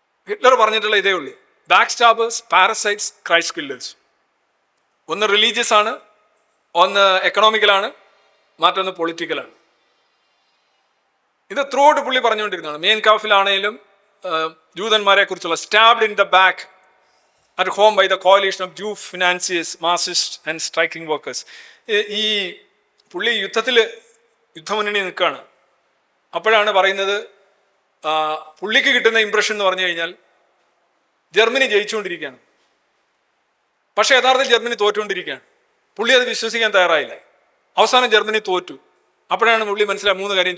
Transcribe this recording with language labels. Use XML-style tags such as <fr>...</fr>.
<ml>Hitler പറഞ്ഞിട്ടുള്ള ഇതേ ഉള്ളൂ, ബാക്ക് സ്റ്റാബേഴ്സ്, പാരസൈറ്റ്സ്, ക്രൈസ്റ്റ് കില്ലേഴ്സ്. ഒന്ന് റിലീജിയസ് ആണ്, ഒന്ന് എക്കണോമിക്കലാണ്, മറ്റൊന്ന് പൊളിറ്റിക്കലാണ്. ഇത് ത്രൂ ഔട്ട് പുള്ളി പറഞ്ഞുകൊണ്ടിരുന്നതാണ്. മെയിൻ കാഫിലാണെങ്കിലും ജൂതന്മാരെ കുറിച്ചുള്ള</ml> <en>Stabbed in the back at home by the coalition of Jew financiers, Marxists and striking workers.</en> <ml>ഈ പുള്ളി യുദ്ധമുന്നണി നിൽക്കുകയാണ്. അപ്പോഴാണ് പറയുന്നത്, പുള്ളിക്ക് കിട്ടുന്ന ഇംപ്രഷൻ എന്ന് പറഞ്ഞു കഴിഞ്ഞാൽ ജർമ്മനി ജയിച്ചുകൊണ്ടിരിക്കുകയാണ്, പക്ഷെ യഥാർത്ഥത്തിൽ ജർമ്മനി തോറ്റുകൊണ്ടിരിക്കുകയാണ്. പുള്ളി അത് വിശ്വസിക്കാൻ തയ്യാറായില്ല. അവസാനം ജർമ്മനി തോറ്റു. അപ്പോഴാണ് പുള്ളി മനസ്സിലായ 3 കാര്യം.</ml>